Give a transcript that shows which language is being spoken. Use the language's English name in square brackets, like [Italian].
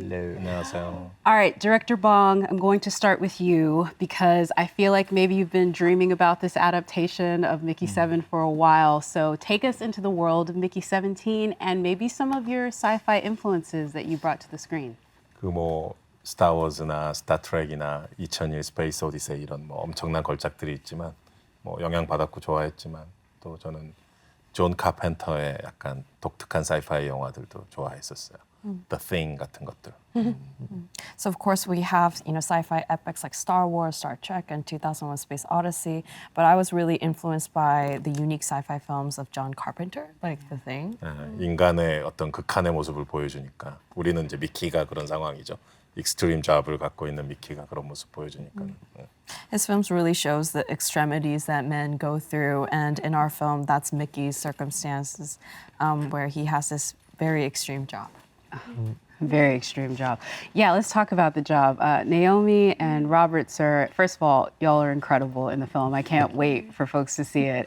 [English] Hello. [Korean] 안녕하세요. [English] All right, Director Bong, I'm going to start with you because I feel like maybe you've been dreaming about this adaptation of Mickey 7 for a while. So take us into the world of Mickey 17 and maybe some of your sci-fi influences that you brought to the screen. [Korean] 스타워즈나 스타트rek이나 2001 스페이스 오디세이 이런 엄청난 걸작들이 있지만 영향받았고 좋아했지만 또 저는 존 카펜터의 약간 독특한 사이파이 영화들도 좋아했었어요. The Thing 같은 것들. [English] So of course we have, sci-fi epics like Star Wars, Star Trek, and 2001: Space Odyssey. But I was really influenced by the unique sci-fi films of John Carpenter, like The Thing. [Korean] 인간의 어떤 극한의 모습을 보여주니까 우리는 이제 미키가 그런 상황이죠. 익스트림 잡을 갖고 있는 미키가 그런 모습 보여주니까. [English] His films really shows the extremities that men go through, and in our film, that's Mickey's circumstances, where he has this very extreme job. Very extreme job. Yeah, let's talk about the job. Naomi and Robert, sir, first of all, y'all are incredible in the film. I can't wait for folks to see it.